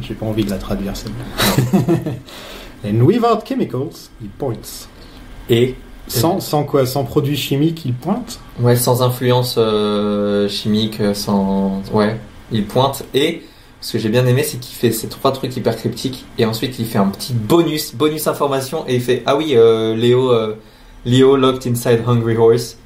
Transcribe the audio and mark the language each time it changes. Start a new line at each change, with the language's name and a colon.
French: J'ai pas envie de la traduire celle-là.
English: And without chemicals, he points.
French: Et Sans quoi? Sans produits chimiques, il pointe. ouais, sans influence chimique, sans ouais, il pointe. Et ce que j'ai bien aimé, c'est qu'il fait ces 3 trucs hyper cryptiques et ensuite il fait un petit bonus information et il fait ah oui,
English: Leo locked inside Hungry Horse.